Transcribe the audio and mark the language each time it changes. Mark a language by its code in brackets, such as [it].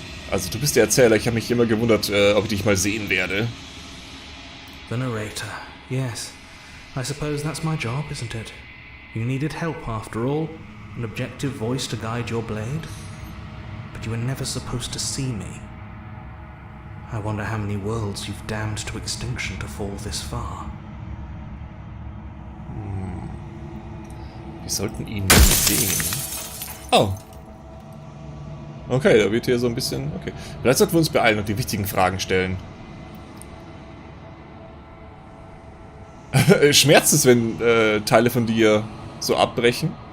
[de] Also du bist der Erzähler. Ich habe mich immer gewundert, ob ich dich mal sehen werde. [en] The narrator. Yes. I suppose that's my job, isn't it? You needed help after all. An objective voice to guide your blade. But you were never supposed to see me. I wonder how many worlds you've damned to extinction to fall this far. [de] Wir sollten ihn nicht sehen. Oh. Okay, da wird hier so ein bisschen... Okay. Vielleicht sollten wir uns beeilen und die wichtigen Fragen stellen. Schmerzt es, wenn Teile von dir so abbrechen?